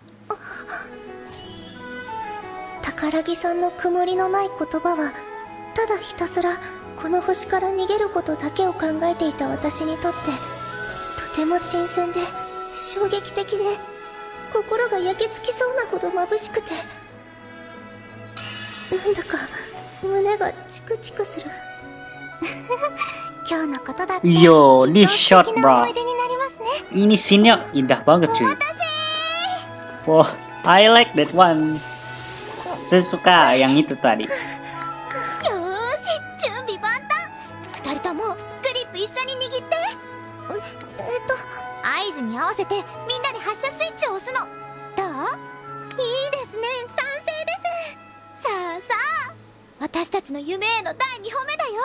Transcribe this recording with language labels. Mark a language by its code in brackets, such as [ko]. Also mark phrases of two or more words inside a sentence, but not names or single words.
[ja] 宝木さんの曇りのない言葉はただひたすらこの星から逃げることだけを考えていた私にとってとても新鮮で衝撃的で心が焼けつきそうなほど眩しくて、なんだか胸がチクチクする。今日のことだって [en] Yo, [ja] きっ [en] this [ja] と素 [en] shot [ja] 敵な [en] bro. [ja] 思い出になりますね。 [id] Ini scene-nya indah banget cuy. Wah, [en] I like that one. [id] Saya suka yang itu tadi. [ja] よーし、準備万端。二人ともグリップ一緒に握って。合図に合わせてみんなで発射スイッチを押すの。どう？いいですね、賛成です。さあさあ、私たちの夢への第2歩目だよ。